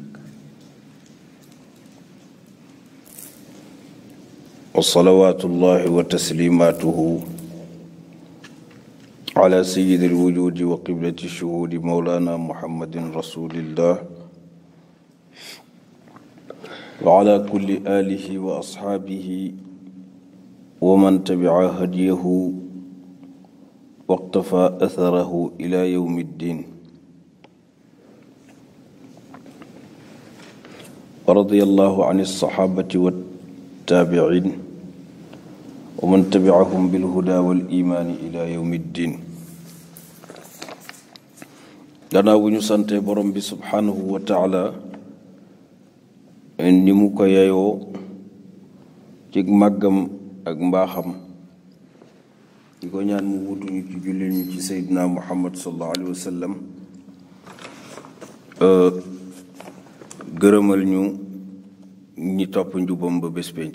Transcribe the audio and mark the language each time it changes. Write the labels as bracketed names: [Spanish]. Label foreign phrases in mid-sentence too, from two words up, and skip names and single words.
[Arabic] وصلوات الله وتسليماته على سيد الوجود وقبلة الشهود مولانا محمد رسول الله وعلى كل آله وأصحابه ومن تبع هديه واقتفى أثره إلى يوم الدين. ورضي الله عن الصحابة والتابعين ومن تبعهم بالهدى والإيمان إلى يوم الدين. [Wolof] gannaaw bu ñu sante borom bi [Arabic] سبحانه وتعالى [Wolof] ni mu ko yeyoo ci màggam ak mbaaxam di ko ñaan mu wutuñu ci jullit ñu ci seydina muhammad [Arabic] صلى الله عليه وسلم, [Wolof] gërëmal ñu ñi topp njubam ba bés penc.